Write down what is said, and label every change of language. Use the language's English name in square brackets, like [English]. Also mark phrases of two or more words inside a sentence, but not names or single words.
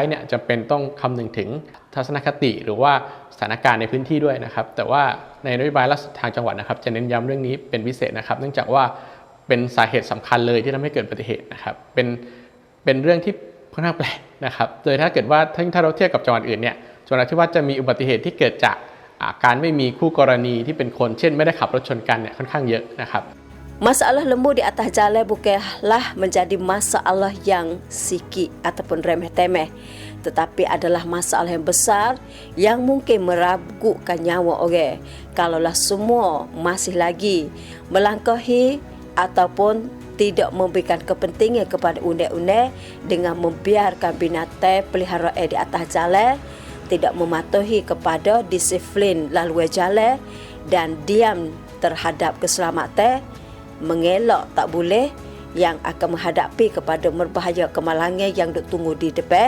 [Thai] เนี่ยจำเป็นต้องคำนึงถึงทัศนคติหรือว่าสถานการณ์ในพื้นที่ด้วยนะครับแต่ว่าในนโยบายล่าสุดทางจังหวัดนะครับจะเน้นย้ำเรื่องนี้เป็นพิเศษนะครับเนื่องจากว่าเป็นสาเหตุสำคัญเลยที่ทำให้เกิดอุบัติเหตุนะครับเป็นเรื่องที่ค่อนข้างแปลกนะครับโดยถ้าเกิดว่าถ้าเราเทียบกับจังหวัดอื่นเนี่ยจังหวัดนราธิวาสจะมีอุบัติเหตุที่เกิดจากการไม่มีคู่กรณีที่เป็นคนเช่นไม่ได้ขับรถชนกันเนี่ยค่อนข้างเยอะนะครับ [Malay] Masalah lembu di atas jalan bukanlah menjadi masalah yang sikit ataupun remeh-temeh, tetapi adalah masalah yang besar yang mungkin meragukan nyawa orang. Kalaulah semua masih lagi melangkahi ataupun tidak memberikan kepentingan kepada undang-undang dengan membiarkan binatang peliharaan di atas jalan, tidak mematuhi kepada disiplin laluan jalan dan diam terhadap keselamatan, mengelak tak boleh yang akan menghadapi kepada merbahaya kemalangan yang duk tunggu di depan.